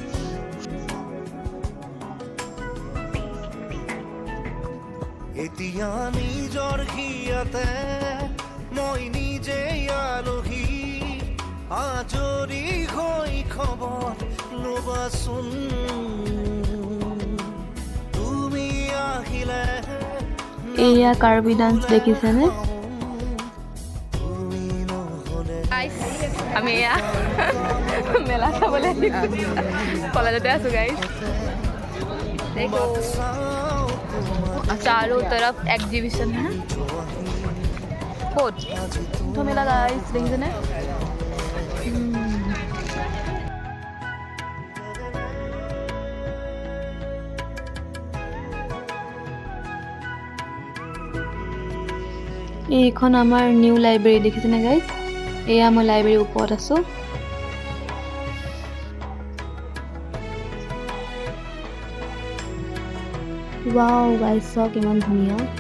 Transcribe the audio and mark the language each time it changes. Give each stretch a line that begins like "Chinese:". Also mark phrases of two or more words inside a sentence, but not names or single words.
Assamese: এতিয়া নিজৰ ঘিয়াতে মই নিজে আলহী, আজৰি হৈ খবৰ ল'বাচোন তুমি আহিলে। এয়া কাৰ্বি ডান্স দেখিছেনে। আমি এয়া মেলা চাবলৈ কলেজতে আছোঁ গাইছ।
Hindi: चारों तरफ एग्जीबिशन है। फोर्ट तो मेला गाइस देखिए
Assamese: এইখন আমাৰ
English: new library
Assamese: দেখিছেনে গাইছ। এয়া মই লাইব্ৰেৰীৰ ওপৰত আছোঁ।
English: wow guys
Assamese: চাওক, ইমান ধুনীয়া।